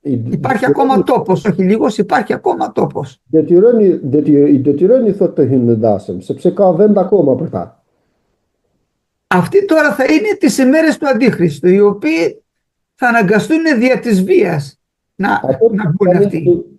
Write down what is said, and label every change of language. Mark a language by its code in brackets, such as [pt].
[el] Υπάρχει ακόμα τόπος, όχι λίγος, υπάρχει ακόμα τόπος. [sq] i detyroni thot të hynë në dasëm, sepse ka vend akoma për ta. [el] Αυτοί τώρα θα είναι τις ημέρες του Αντίχριστου, οι οποίοι θα αναγκαστούν δια της βίας να μπουν αυτοί.